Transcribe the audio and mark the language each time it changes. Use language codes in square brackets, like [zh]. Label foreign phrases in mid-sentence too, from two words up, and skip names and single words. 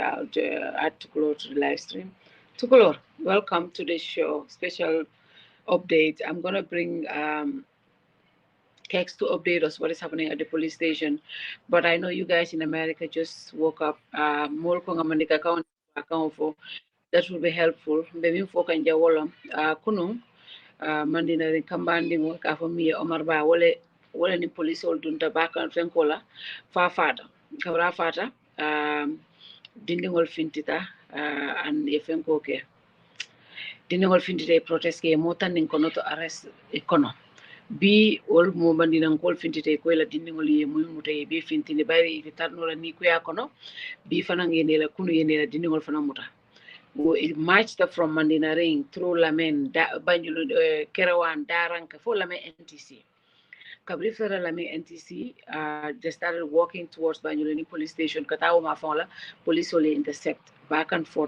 [en] I'll add Tukulor to the live stream. Tukulor, welcome to the show. Special update. I'm going to bring Kex to update us what is happening at the police station. But I know you guys in America just woke up. More account for that will be helpful. Maybe for [man] Kanja Wolam. Kunung, Mandina Kambandi mo ka mi Omar Ba wale ni police ol dunta bakan fenkola fa fata. Kabra fata dindingol fintita and e fenko ke. Dindingol fintita protest ke motan nin kono to arrest ikono. Bi ol mo bandinan kol fintite ko la dindingol ye muy muta be fintini bari ite tarnola ni ko yakono bi fanan yene la kunu yene la dindingol fanan muta. [en] It marched from Mandinaring through Lamen, Banjulu, Kerawan, Daranka, for Lamen NTC. Kabri Federal Lamen NTC, they started walking towards Banjuluni police station. [man] Katawa Mafola, [en] police only intercept back and forth.